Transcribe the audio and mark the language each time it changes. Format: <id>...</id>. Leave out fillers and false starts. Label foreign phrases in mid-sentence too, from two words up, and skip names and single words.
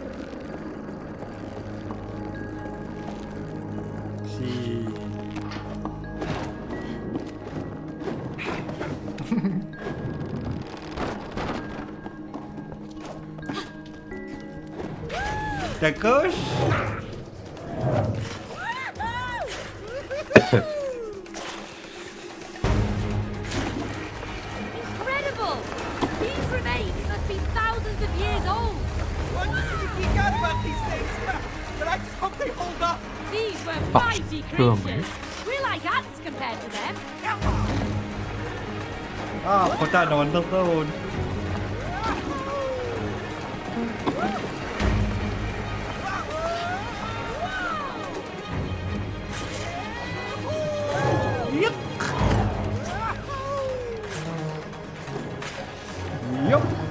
<en>Si. Takos? Incredible! These remains must be thousands of years old. What does you geek out about these things? But I just hope they hold up. These were Ah, mighty boom. creatures. We're like ants compared to them.</en> <tl>Ah, punta naman na doon.</tl> <en>Yuck! Yuck!</en>